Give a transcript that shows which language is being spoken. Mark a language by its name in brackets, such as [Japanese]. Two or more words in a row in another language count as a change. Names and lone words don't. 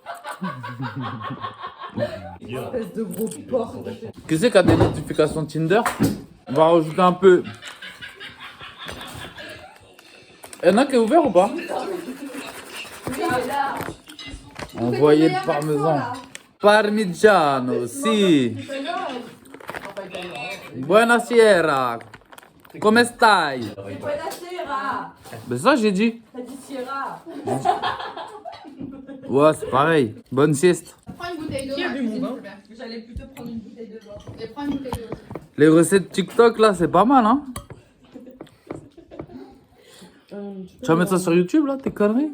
[French] Espèce de gros porc. Qui c'est qui a des notifications Tinder? On va rajouter un peu. Y'en a qui est ouvert ou pas? Envoyez le parmesan. [Italian] Parmigiano, si. Buonasera. Come stai? Buonasera. [French] Ben ça j'ai dit. T'as dit Sierra. Ouais, c'est pareil. Bonne sieste. Prends une bouteille d'eau. Qui a là, du monde, hein? s'il te plaît. J'allais plutôt prendre une bouteille de vin. Et prends une bouteille d'eau. Les recettes TikTok là, c'est pas mal, hein? Tu vas mettre ça sur YouTube là, tes conneries?